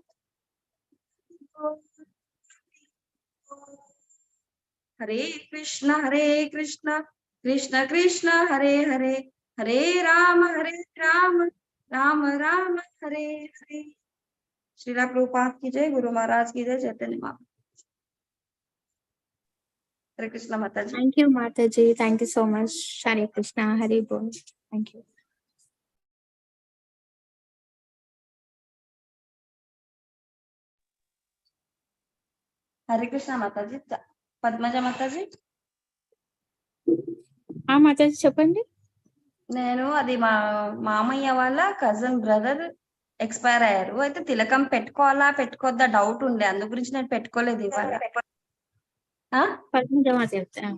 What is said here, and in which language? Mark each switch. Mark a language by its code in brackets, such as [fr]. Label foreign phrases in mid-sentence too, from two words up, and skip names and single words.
[hi] हरे कृष्ण कृष्ण कृष्ण हरे हरे हरे राम राम राम हरे हरे श्रीला प्रभुपाद की जय गुरु महाराज की जय चैतन्य महाप्रभु हरे कृष्ण माता जी [en] Thank you, Mataji. Thank you so much. Hare Krishna, Hare Bol. Thank you. [hi] हरे कृष्ण माता जी पद्मजा माता जी [te] Mataji, చెప్పండి. నేను అది మా మామయ్య వాళ్ళ [en] cousin brother [te] ఎక్స్పైర్ అయ్యారు అయితే తిలకం పెట్టుకోవాలా పెట్టుకోవద్దా డౌట్ ఉండే అందు గురించి నేను పెట్టుకోలేదు ఇవాళ పద్మజ మాత చెప్తారు.